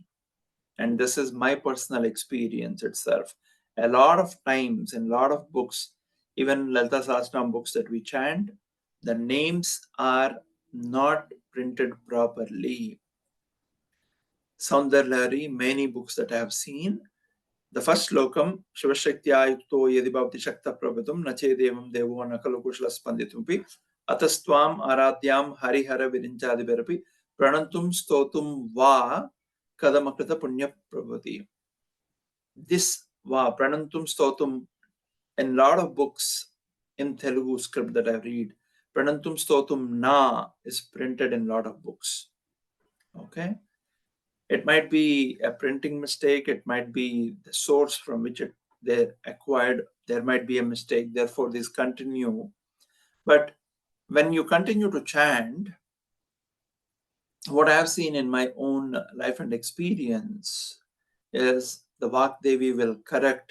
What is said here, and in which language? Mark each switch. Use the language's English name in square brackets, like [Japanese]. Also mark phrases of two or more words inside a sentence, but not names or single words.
[English] And this is my personal experience itself. A lot of times in a lot of books, even Lalita Sahasranam books that we chant, the names are not printed properly. [Sanskrit] Soundarya Lahari, [English] many books that I have seen, the first slokam, [Sanskrit] शिवशक्त्या युक्तो यदि भवति शक्तः प्रभवितुं न चेदेवं देवो न खलु कुशलः स्पन्दितुमपि अतस्त्वाम् आराध्यां हरिहरविरिञ्चादिभिरपि प्रणन्तुं स्तोतुं वा कथमकृतपुण्यः प्रभवति. This वा प्रणन्तुं स्तोतुं, [English] in a lot of books in Telugu script that I read, [Sanskrit] प्रणन्तुं स्तोतुं न [English] is printed in a lot of books. Okay. It might be a printing mistake. It might be the source from which they acquired. There might be a mistake. Therefore, these continue. But when you continue to chant, what I have seen in my own life and experience is the Vak Devi will correct.